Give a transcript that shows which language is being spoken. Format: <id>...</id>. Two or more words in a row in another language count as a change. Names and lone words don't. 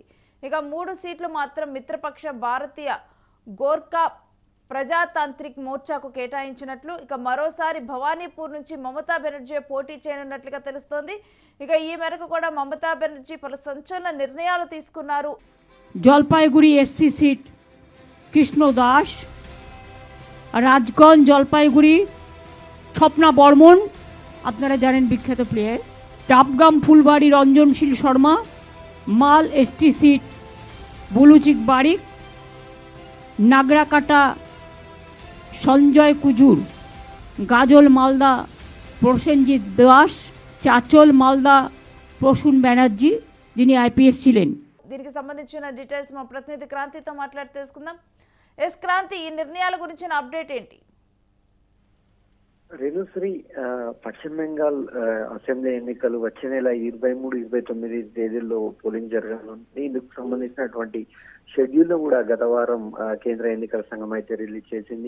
<te>ఇక 3 సీట్లు మాత్రం మిత్రపక్ష భారతీయ గోర్ఖా ప్రజాతాంత్రిక్ మోర్చాకు కేటాయించినట్లు, ఇక మరోసారి భవానీపూర్ నుంచి మమతా బెనర్జీ పోటీ చేయనున్నట్లుగా తెలుస్తోంది. ఇక ఈ మేరకు కూడా మమతా బెనర్జీ పలు సంచలన నిర్ణయాలు తీసుకున్నారు.</te> <bn>জলপাইগুড়ি</bn> <en>SC seat</en> <bn>কৃষ্ণ দাস, রাজগঞ্জ জলপাইগুড়ি স্বপ্না বর্মন, আপনারা জানেন বিখ্যাত প্লেয়ার, ডাবগ্রাম ফুলবাড়ি রঞ্জনশীল শর্মা, মাল</bn> <en>ST seat</en> <bn>বুলুচিক বারিক, নাগরাকাটা সঞ্জয় কুজুর, গাজল মালদা প্রসেনজিৎ দাস, চাচল মালদা প্রসূন ব্যানার্জি যিনি আইপিএস ছিলেন।</bn> <te>దీనికి సంబంధించిన డీటెయిల్స్ మా ప్రతినిధి క్రాంతితో మాట్లాడి తెలుసుకుందాం. క్రాంతి, ఈ నిర్ణయాల గురించిన అప్డేట్ ఏంటి? రేణుశ్రీ, పశ్చిమ బెంగాల్ అసెంబ్లీ ఎన్నికలు వచ్చే నెల 23-29 తేదీల్లో పోలింగ్ జరగాలని ఇందుకు సంబంధించినటువంటి షెడ్యూల్ కూడా గత వారం కేంద్ర ఎన్నికల సంఘం అయితే రిలీజ్ చేసింది.</te>